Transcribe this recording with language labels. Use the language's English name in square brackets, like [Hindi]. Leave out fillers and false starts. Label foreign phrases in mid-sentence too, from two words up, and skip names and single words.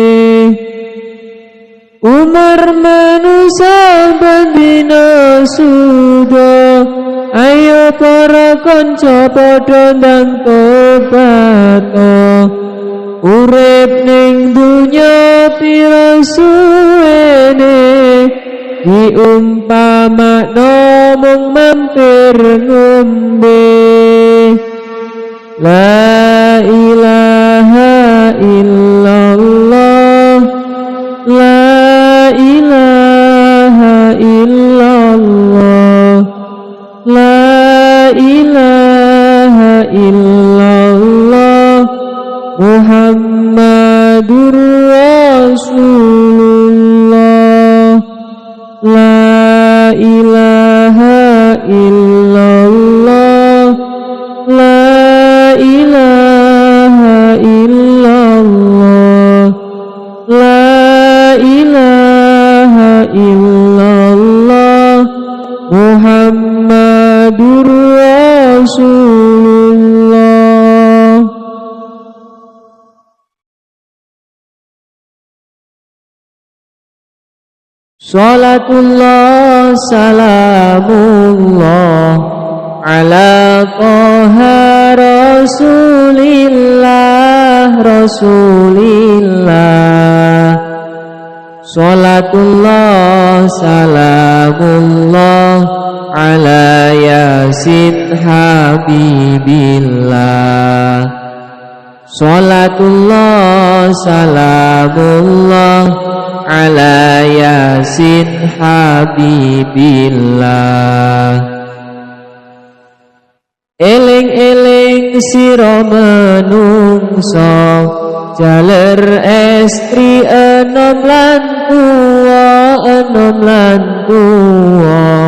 [Javanese] Umur manusia bendina suda, ayo para kanca padha ndang tobato. Urip ning dunya pira suwene, diumpamakno mung mampir ngombe. [Arabic] لا إله إلا الله، لا إله إلا الله، لا إله إلا الله، محمد رسول الله. لا إله إلا الله، لا إله إلا الله، لا إله إلا الله، محمد رسول الله. صلاة الله سلام الله على طه رسول الله، رسول الله. صلاة الله سلام الله على يس حبيب الله. صلاة الله سلام الله على يس حبيب الله. [Javanese] Eling-eling sira menungso, jaler estri enom lan tuwa, enom lan tuwa.